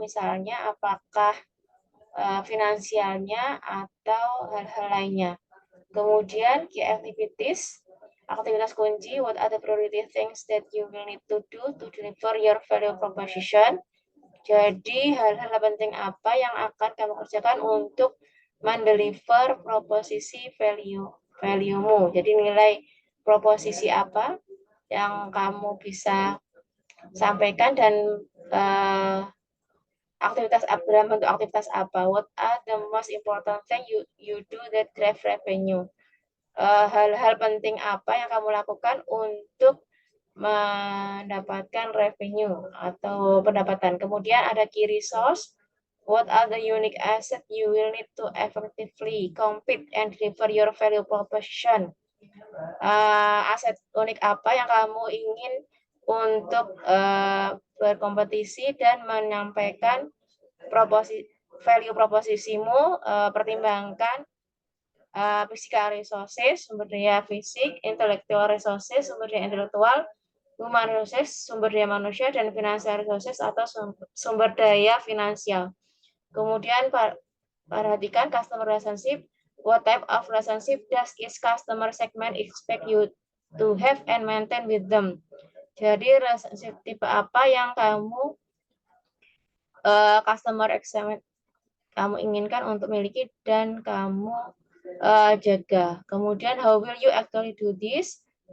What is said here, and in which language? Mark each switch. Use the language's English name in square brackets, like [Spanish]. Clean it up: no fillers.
[Indonesian] Misalnya apakah finansialnya atau hal-hal lainnya. Kemudian [English] key activities, [Indonesian] aktivitas kunci, [English] what are the priority things that you will need to do to deliver your value proposition. [Indonesian] Jadi hal-hal penting apa yang akan kamu kerjakan untuk mendeliver proposisi value-mu. Jadi nilai proposisi apa yang kamu bisa sampaikan dan aktivitas dalam bentuk aktivitas apa. [English] What are the most important thing you do that drive revenue. [Indonesian] Hal-hal penting apa yang kamu lakukan untuk mendapatkan revenue atau pendapatan. Kemudian ada key resource. [English] What are the unique asset you will need to effectively compete and deliver your value proposition. [Indonesian] Aset unik apa yang kamu ingin untuk berkompetisi dan menyampaikan value proposisimu. Pertimbangkan physical resources, sumber daya fisik, intellectual resources, sumber daya intelektual, human resources, sumber daya manusia, dan financial resources atau sumber daya finansial. Kemudian perhatikan customer relationship. [English] What type of relationship does each customer segment expect you to have and maintain with them? [Indonesian] Jadi relationship tipe apa yang kamu customer segment kamu inginkan untuk miliki dan kamu jaga. Kemudian [English] how will you actually do this?